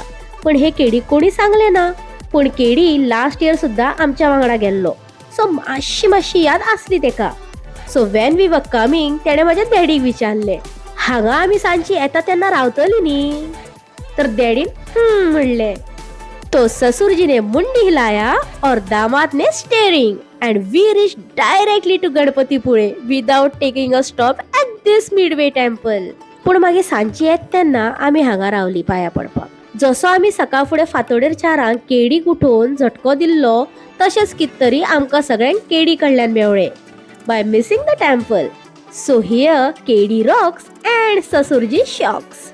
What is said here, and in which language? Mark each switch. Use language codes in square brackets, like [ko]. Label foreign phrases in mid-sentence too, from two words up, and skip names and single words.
[kok] पण हे केडीक कोणी सांगलें ना. पूण केडी लास्ट इयर सुद्दां आमच्या वांगडा गेल्लो, सो मातशी याद आसली तेका. [en] So when we were coming [kok] तेणें म्हाज्या डॅडीक विचारलें, हांगा आमी सांजची येता तेन्ना रावतली न्ही? तर डॅडीन म्हणलें. [hi] तो ससुर जी ने मुंडी हिलाया और दामाद ने स्टेरिंग [en] and we reached directly to गणपतीपुळे without taking a stop at this midway temple. [kok] पूण मागीर सांजची येत तेन्ना आमी हांगा रावली पांयां पडपाक. जसो आमी सकाळ फुडें फातोडेर 4 केडीक उठोवन झटको दिल्लो, तशेंच कित तरी आमकां सगळ्यांक केडी कडल्यान मेवळे [en] by missing the temple. So here KD rocks and Sasurji shocks.